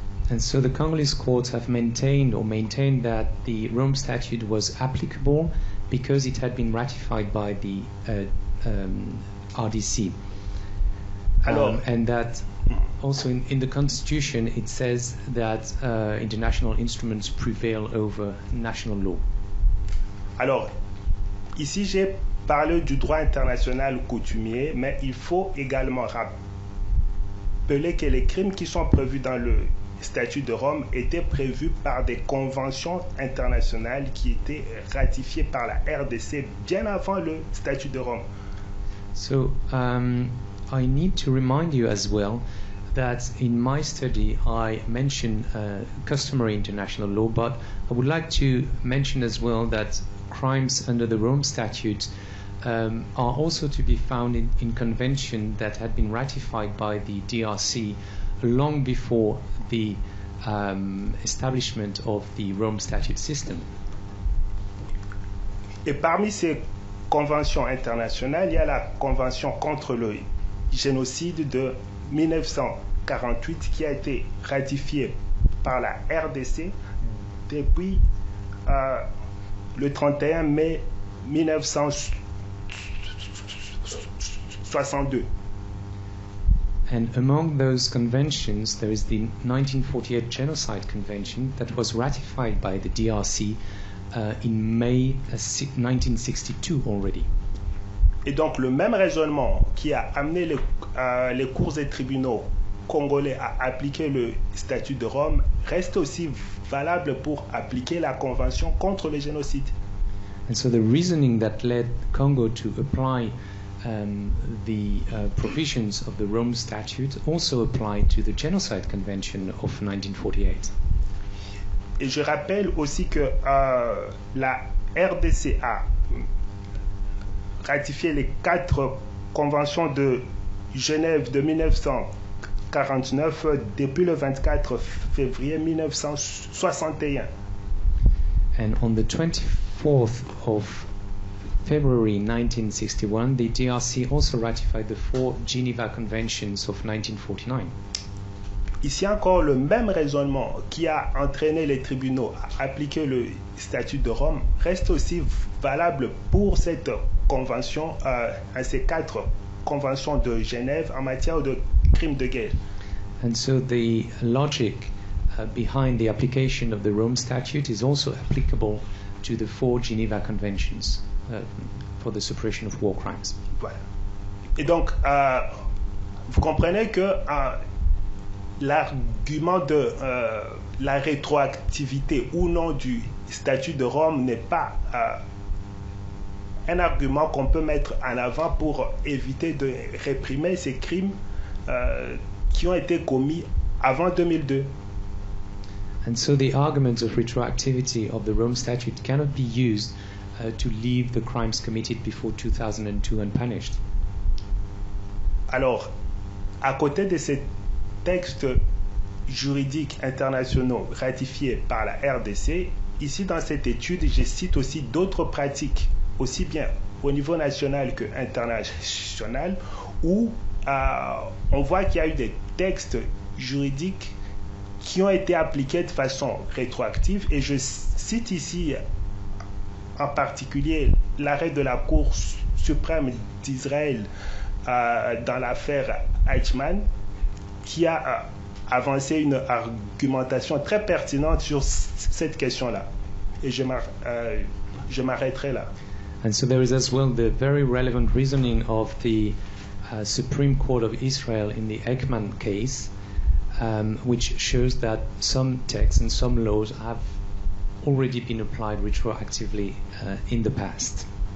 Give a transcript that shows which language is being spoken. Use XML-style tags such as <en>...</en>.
<en>And so the Congolese courts have maintained that the Rome Statute was applicable because it had been ratified by the RDC. And that also in the Constitution it says that international instruments prevail over national law.</en> <fr>Alors, ici j'ai parlé du droit international coutumier, mais il faut également rappeler que les crimes qui sont prévus dans le statut de Rome étaient prévus par des conventions internationales qui étaient ratifiées par la RDC bien avant le statut de Rome.</fr> <en>So I need to remind you as well that in my study I mentioned customary international law, but I would like to mention as well that crimes under the Rome Statute are also to be found in convention that had been ratified by the DRC long before the establishment of the Rome Statute system.</en> <fr>Et parmi ces conventions internationales, il y a la Convention contre le génocide de 1948 qui a été ratifiée par la RDC depuis le 31 mai 1962.</fr> <en>And among those conventions, there is the 1948 Genocide Convention that was ratified by the DRC in May 1962 already.</en> <fr>Et donc le même raisonnement qui a amené les cours et tribunaux congolais à appliquer le statut de Rome reste aussi valable pour appliquer la Convention contre le génocide.</fr> <en>And so the reasoning that led Congo to apply the provisions of the Rome Statute also apply to the Genocide Convention of 1948.</en> <fr>Et je rappelle aussi que la RDC a ratifié les 4 conventions de Genève de 1949 depuis le 24 février 1961.</fr> <en>And on the 24th of February 1961, the DRC also ratified the 4 Geneva Conventions of 1949.</en> <fr>Ici encore, le même raisonnement qui a entraîné les tribunaux à appliquer le statut de Rome reste aussi valable pour cette convention, ces 4 conventions de Genève en matière de crimes de guerre.</fr> <en>And so the logic behind the application of the Rome Statute is also applicable to the 4 Geneva Conventions for the suppression of war crimes.</en> <fr>Voilà. Et donc, vous comprenez que l'argument de la rétroactivité ou non du statut de Rome n'est pas un argument qu'on peut mettre en avant pour éviter de réprimer ces crimes qui ont été commis avant 2002.</fr> <en>And so the arguments of retroactivity of the Rome Statute cannot be used to leave the crimes committed before 2002 unpunished.</en> <fr>Alors, à côté de ces textes juridiques internationaux ratifiés par la RDC, ici dans cette étude, je cite aussi d'autres pratiques, aussi bien au niveau national que international, où on voit qu'il y a eu des textes juridiques qui ont été appliqués de façon rétroactive, et je cite ici en particulier l'arrêt de la Cour suprême d'Israël dans l'affaire Eichmann, qui a avancé une argumentation très pertinente sur cette question-là. Et je m'arrêterai là.</fr> <en>And so there is as well the very relevant reasoning of the Supreme Court of Israel in the Eichmann case, which shows that some texts and some laws have already been applied retroactively in the past.</en>